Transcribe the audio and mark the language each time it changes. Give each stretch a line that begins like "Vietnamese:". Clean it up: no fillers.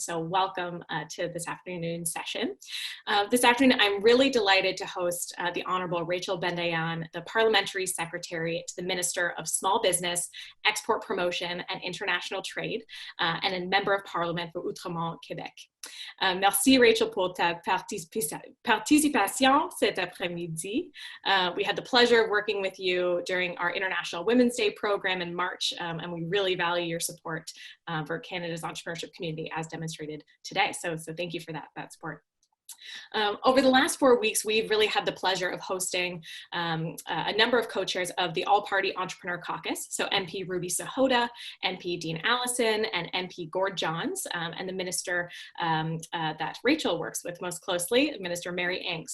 English: So welcome to this afternoon session. This afternoon, I'm really delighted to host the Honorable Rachel Bendayan, the Parliamentary Secretary to the Minister of Small Business, Export Promotion and International Trade, and a Member of Parliament for Outremont, Québec.
French: Merci Rachel pour ta participation cet après-midi.
English: We had the pleasure of working with you during our International Women's Day program in March, and we really value your support for Canada's entrepreneurship community as demonstrated today. So thank you for that support. Over the last 4 weeks, we've really had the pleasure of hosting a number of co-chairs of the All-Party Entrepreneur Caucus, so MP Ruby Sahota, MP Dean Allison, and MP Gord Johns, and the minister that Rachel works with most closely, Minister Mary Ng.